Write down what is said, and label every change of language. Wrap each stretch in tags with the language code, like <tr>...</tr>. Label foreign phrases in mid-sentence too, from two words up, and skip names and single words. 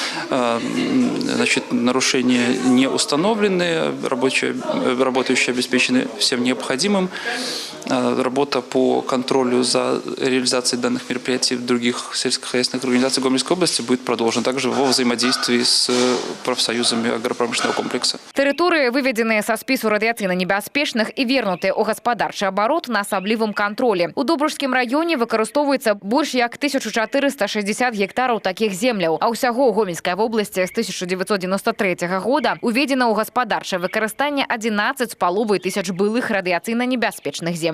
<ru>Значит, нарушения не установлены, работающие обеспечены всем необходимым. Работа по контролю за реализацией данных мероприятий в других сельскохозяйственных организациях Гомельской области будет продолжена также во взаимодействии с профсоюзами агропромышленного комплекса.</ru> <be>Тэрыторыі, выведзеныя са спісу радыяцыйна небяспечных і вернутыя ў гаспадарчы абарот на асаблівым кантролі. У Добружскім раёне выкарыстоўваецца больш як 1460 гектараў такіх земляў, а ўсяго ў Гомельскай вобласці з 1993 года уведзена ў гаспадарчае выкарыстанне 11,5 тысяч былых радыяцыйна небяспечных земляў.</be>